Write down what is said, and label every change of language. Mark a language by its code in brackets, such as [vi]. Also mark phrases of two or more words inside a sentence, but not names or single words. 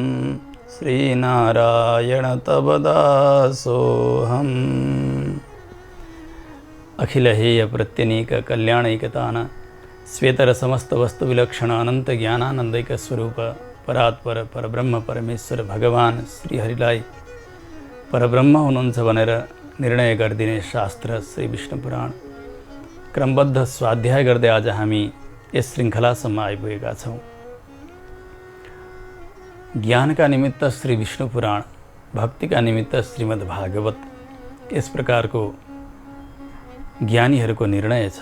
[sa] श्रीनारायण तव दासोऽहम्। अखिलहेय प्रत्यनीक कल्याणैकतान श्वेतर समस्त वस्तु विलक्षण अनंत ज्ञानानंदैक स्वरूप परात्पर परब्रह्म परमेश्वर [ne] भगवान श्रीहरिलाई परब्रह्म हुनुहुन्छ भनेर निर्णय गरिदिने शास्त्र श्री विष्णु पुराण क्रमबद्ध स्वाध्याय गर्दै आज हामी यस श्रृङ्खलासम्म आइपुगेका छौँ। ज्ञानका निमित्त श्री विष्णु पुराण, भक्तिका निमित्त श्रीमद् भागवत, यस प्रकारको ज्ञानीहरूको निर्णय छ।